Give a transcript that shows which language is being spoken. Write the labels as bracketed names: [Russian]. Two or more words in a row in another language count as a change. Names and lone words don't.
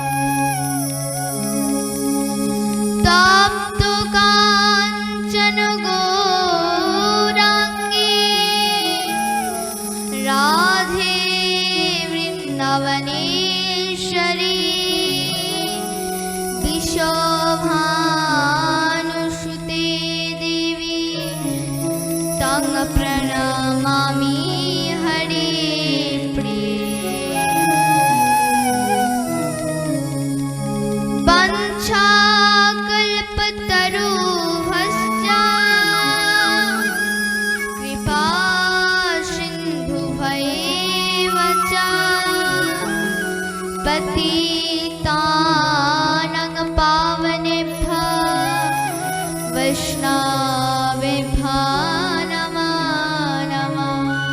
[Sanskrit] তপ্ত কাঞ্চন গৌরাঙ্গী রাধে বৃন্দাবনেশ্বরী বিশ্বভানুসুতে দেবী তং প্রণমামি হরে প্রিয়ে। वंशाकल्पतरुभ्यश्च कृपा सिन्धुभ्यैव च पतितानां पावनेभ्यो वैष्णवेभ्यो नमो नमः।